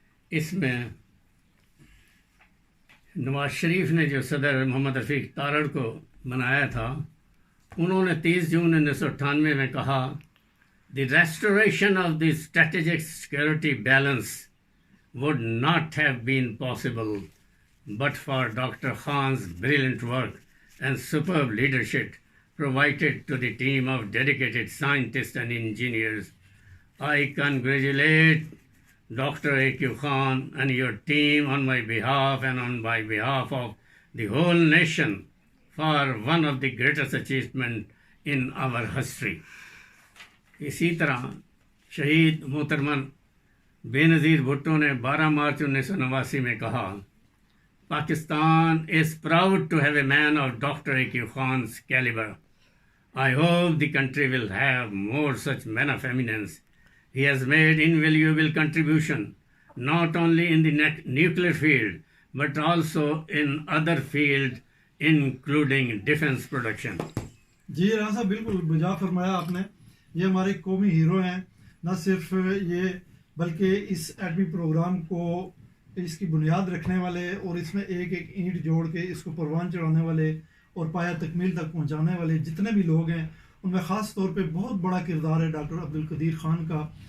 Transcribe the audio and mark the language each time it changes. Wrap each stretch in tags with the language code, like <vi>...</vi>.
<ur>اس میں نواز شریف نے جو صدر محمد رفیق تارڑ کو بنایا تھا, انہوں نے 30 جون 1998 میں کہا,</ur> <en>"The restoration of the strategic security balance would not have been possible but for Dr. Khan's brilliant work and superb leadership provided to the team of dedicated scientists and engineers. I congratulate Dr. A.Q. Khan and your team on my behalf and on behalf of the whole nation for one of the greatest achievements in our history." اسی طرح شہید محترم بے نظیر بھٹو نے 12 مارچ 1989 میں کہا, "Pakistan is proud to have a man of Dr. A.Q. Khan's caliber. I hope the country will have more such men of eminence. He has made invaluable contribution not only in the nuclear field but also in other fields including defense production."</en> <ur>جی رانا صاحب بالکل بجا فرمایا آپ نے. یہ ہمارے قومی hero ہیں, نہ صرف یہ بلکہ اس ایٹمی پروگرام کو اس کی بنیاد رکھنے والے اور اس میں ایک ایک اینٹ جوڑ کے اس کو پروان چڑھانے والے اور پایہ تکمیل تک پہنچانے والے جتنے بھی لوگ ہیں, ان میں خاص طور پہ بہت بڑا کردار ہے ڈاکٹر عبدالقدیر خان کا.</ur>